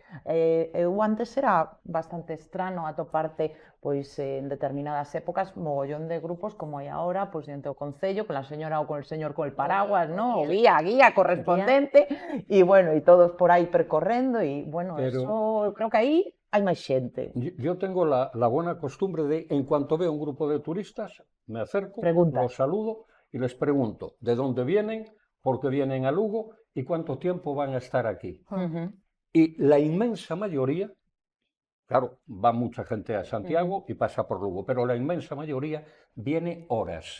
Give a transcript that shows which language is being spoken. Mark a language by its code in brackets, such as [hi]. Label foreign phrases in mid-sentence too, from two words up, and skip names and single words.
[gl] Eu antes era bastante estrano atoparte pois en determinadas épocas mogollón de grupos como hai agora, pois diante do concello, [es] con la señora [gl] ou [es] con el señor con el paraguas, [gl] ¿no? O guía correspondente e bueno, e todos por aí percorrendo e bueno, Pero... eso eu creo que aí hai máis xente. [es] Yo tengo la buena costumbre de, en cuanto veo un grupo de turistas, me acerco, Pregunta. los saludo y les pregunto de dónde vienen, por qué vienen a Lugo y cuánto tiempo van a estar aquí. Y la inmensa mayoría, claro, va mucha gente a Santiago y pasa por Lugo, pero la inmensa mayoría viene horas.